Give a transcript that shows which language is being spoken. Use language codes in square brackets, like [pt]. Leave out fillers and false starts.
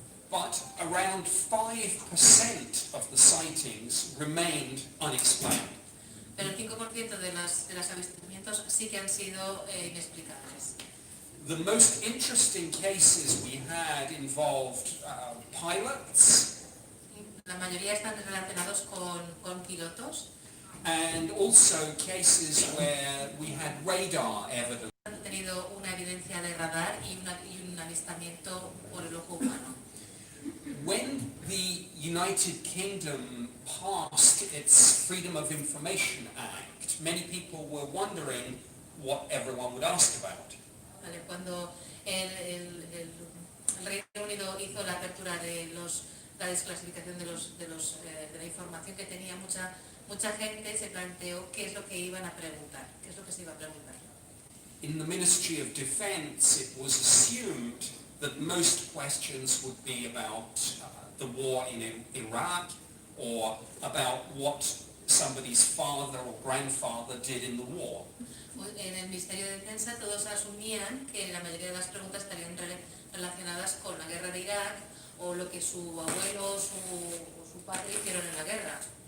[en] But around 5% of the sightings remained unexplained. [es] Pero el 5% de los avistamientos sí que han sido inexplicables. [en] The most interesting cases we had involved pilots. [es] La mayoría están relacionados con pilotos. [en] And also cases where we had radar evidence. [es] Han tenido una evidencia de radar y un avistamiento por el ojo humano. [en] When the United Kingdom passed its Freedom of Information Act, many people were wondering what everyone would ask about. [es] Vale, cuando el Reino Unido hizo la apertura de la desclasificación de la información que tenía, mucha gente se planteó qué es lo que iban a preguntar, qué es lo que se iba a preguntar. [en] In the Ministry of Defence, it was assumed that most questions would be about the war in Iraq or about what somebody's father or grandfather did in the war. [es] En el Ministerio de Defensa todos asumían que la mayoría de las preguntas estarían relacionadas con la guerra de Irak o lo que su abuelo o su padre hicieron en la guerra.